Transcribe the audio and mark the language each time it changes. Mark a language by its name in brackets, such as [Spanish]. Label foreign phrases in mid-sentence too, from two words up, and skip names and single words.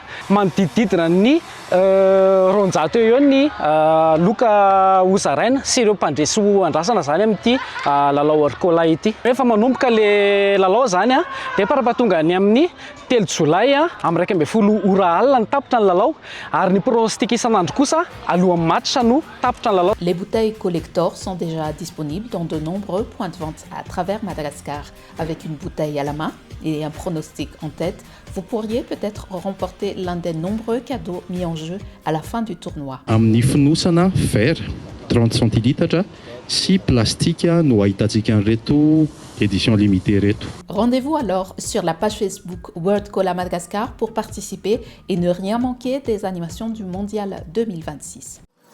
[Malagasy] Manodididina ny ronjato eo ny loka hozaraina sy ireo mpandresy ho andrasana zany amin'ity lalao Orcola ity. Rehefa manomboka le lalao zany dia parapatonga ny amin'ny 3 Jolay amin'ny 12 ora alina ny tapitra ny lalao ary ny pronostic isan'andro kosa alohan'ny match no tapitra ny lalao. [French] Les bouteilles collector sont déjà disponibles dans de nombreux points de vente à travers Madagascar. Avec une bouteille à la main et un pronostic en tête, vous pourriez peut-être remporter l'un des nombreux cadeaux mis en jeu à la fin du tournoi. [Malagasy] Amin'ny fonosana verre 30 centilitres sy plastika no ahitantsika an'ireto [French] édition limitée [Malagasy] reto. [French] Rendez-vous alors sur la page Facebook World Cola Madagascar pour participer et ne rien manquer des animations du Mondial 2026.